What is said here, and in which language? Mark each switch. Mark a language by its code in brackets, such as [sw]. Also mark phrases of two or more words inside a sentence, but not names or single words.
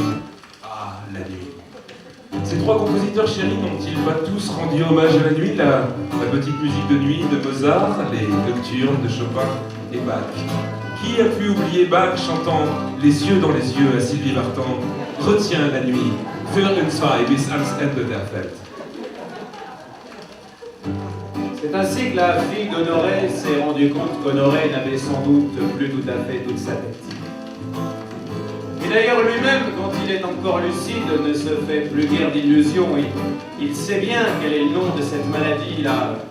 [fr] Ah, la nuit. Ces 3 compositeurs chéris n'ont-ils pas tous rendu hommage à la nuit, la petite musique de nuit de Mozart, les nocturnes de Chopin et Bach? Qui a pu oublier Bach chantant les yeux dans les yeux à Sylvie Vartan? Retiens la nuit, [de] für uns zwei bis ans Ende der Welt. [fr] C'est ainsi que la fille d'Honoré s'est rendue compte qu'Honoré n'avait sans doute plus tout à fait toute sa tête. Et d'ailleurs lui-même, quand il est encore lucide, ne se fait plus guère d'illusions. Il sait bien quel est le nom de cette maladie-là.